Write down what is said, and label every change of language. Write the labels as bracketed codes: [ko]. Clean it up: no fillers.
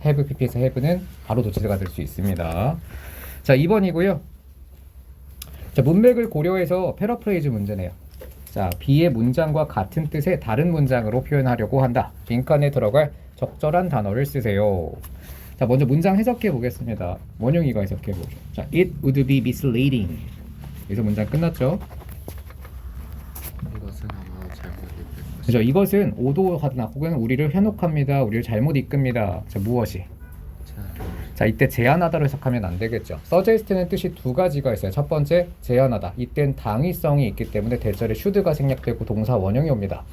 [ko] have pp에서 have는 바로 도치가 될 수 있습니다. 자, 2번이고요. 자, 문맥을 고려해서 패러프레이즈 문제네요. 자, B의 문장과 같은 뜻의 다른 문장으로 표현하려고 한다. 빈칸에 들어갈 적절한 단어를 쓰세요. 자, 자, 먼저 문장 해석해 보겠습니다. 원영이가 해석해 보죠. [en] 자, it would be misleading. [ko] 여기서 문장 끝났죠? 이것은 아마 잘못 읽을 것이다. 그죠? 이것은 오도하다 혹은 우리를 현혹합니다. 우리를 잘못 이끕니다. 자, 무엇이? 자, 이때 제한하다로 해석하면 안 되겠죠. suggest는 뜻이 두 가지가 있어요. 첫 번째, 제한하다. 이땐 당위성이 있기 때문에 대절에 should가 생략되고 동사 원형이 옵니다.